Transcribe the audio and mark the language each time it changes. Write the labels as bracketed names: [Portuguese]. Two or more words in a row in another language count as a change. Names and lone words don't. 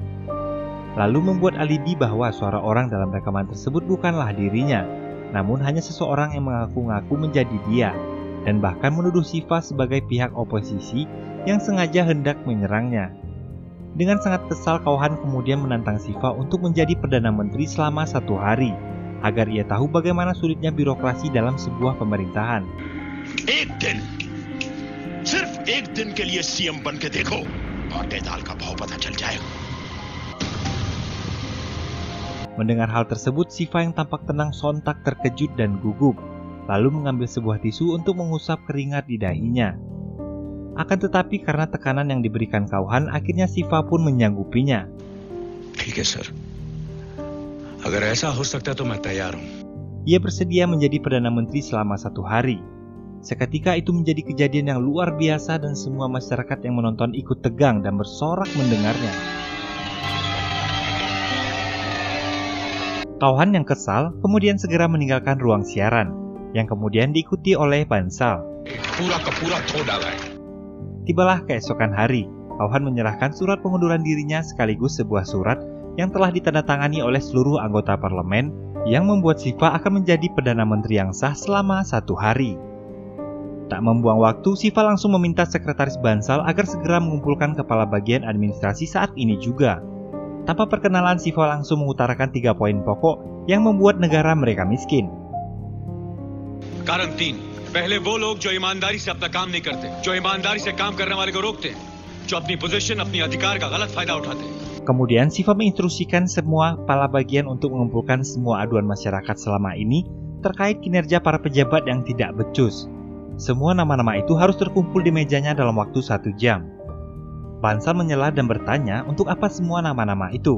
[Indonesian] Lalu membuat alibi bahwa suara orang dalam rekaman tersebut bukanlah dirinya, namun hanya seseorang yang mengaku-ngaku menjadi dia, dan bahkan menuduh Siva sebagai pihak oposisi yang sengaja hendak menyerangnya. Dengan sangat kesal, Kauhan kemudian menantang Siva untuk menjadi Perdana Menteri selama 1 hari, agar ia tahu bagaimana sulitnya birokrasi dalam sebuah pemerintahan. [Hindi] एक दिन, सिर्फ एक दिन के लिए सीएम बन के देखो और दाल का भाव पता चल जाएगा. [Indonesian] Mendengar hal tersebut, Siva yang tampak tenang sontak terkejut dan gugup, lalu mengambil sebuah tisu untuk mengusap keringat di dahinya. Akan tetapi karena tekanan yang diberikan Kauhan, akhirnya Siva pun menyanggupinya. [Hindi] ठीक है सर, अगर ऐसा हो सकता तो मैं तैयार हूं. [Indonesian] Ia bersedia menjadi Perdana Menteri selama 1 hari. Seketika itu menjadi kejadian yang luar biasa dan semua masyarakat yang menonton ikut tegang dan bersorak mendengarnya. Kauhan yang kesal kemudian segera meninggalkan ruang siaran, yang kemudian diikuti oleh Bansal. [Hindi] पूरा का पूरा धो डाला है। [Indonesian] Tibalah keesokan hari, Kauhan menyerahkan surat pengunduran dirinya sekaligus sebuah surat yang telah ditandatangani oleh seluruh anggota parlemen yang membuat Siva akan menjadi Perdana Menteri yang sah selama 1 hari. Tak membuang waktu, Siva langsung meminta sekretaris Bansal agar segera mengumpulkan kepala bagian administrasi saat ini juga. Tanpa perkenalan, Siva langsung mengutarakan 3 poin pokok yang membuat negara mereka miskin. [Hindi] कारण 3, पहले वो लोग जो ईमानदारी से अपना काम नहीं करते, जो ईमानदारी से काम करने वाले को रोकते हैं, जो अपनी पोजीशन, अपनी अधिकार का गलत फायदा उठाते हैं. [Indonesian] Kemudian Siva menginstruksikan semua kepala bagian untuk mengumpulkan semua aduan masyarakat selama ini terkait kinerja para pejabat yang tidak becus. Semua nama-nama itu harus terkumpul di mejanya dalam waktu 1 jam. Bansal menyela dan bertanya untuk apa semua nama-nama itu.